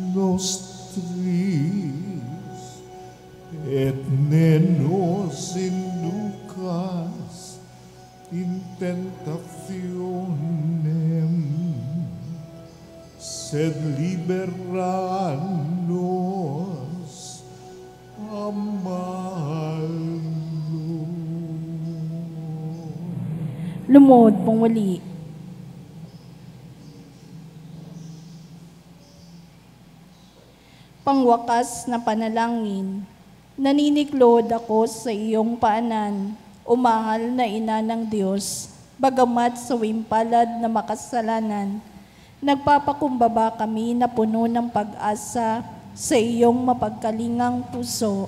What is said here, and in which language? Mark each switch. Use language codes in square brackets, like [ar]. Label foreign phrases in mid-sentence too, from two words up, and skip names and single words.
[la] nostris, et ne nos inducas in tentationem, sed libera nos a malo. [tl] Lumuhod pong muli. Pangwakas na panalangin, naniniklod ako sa iyong paanan, o mahal na ina ng Diyos, bagamat sa wimpalad na makasalanan, nagpapakumbaba kami na puno ng pag-asa sa iyong mapagkalingang puso.